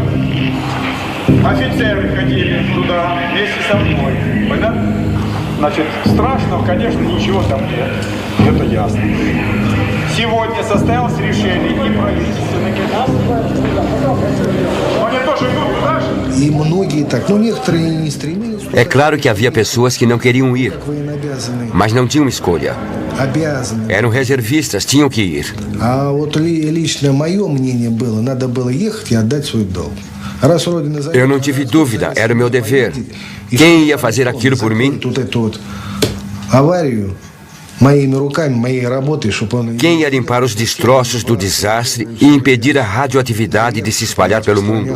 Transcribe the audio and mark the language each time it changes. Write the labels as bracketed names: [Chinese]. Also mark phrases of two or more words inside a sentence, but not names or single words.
[Russian] Офицеры ходили туда вместе со мной. Понятно? Значит, страшного, конечно, ничего там нет. Это ясно. Сегодня состоялось решение и правительственное. Они тоже идут туда же. И многие так, но некоторые не стремились. [Portuguese] É claro que havia pessoas que não queriam ir, mas não tinham escolha. Eram reservistas, tinham que ir. Eu não tive dúvida, era o meu dever. Quem ia fazer aquilo por mim? Quem ia limpar os destroços do desastre e impedir a radioatividade de se espalhar pelo mundo?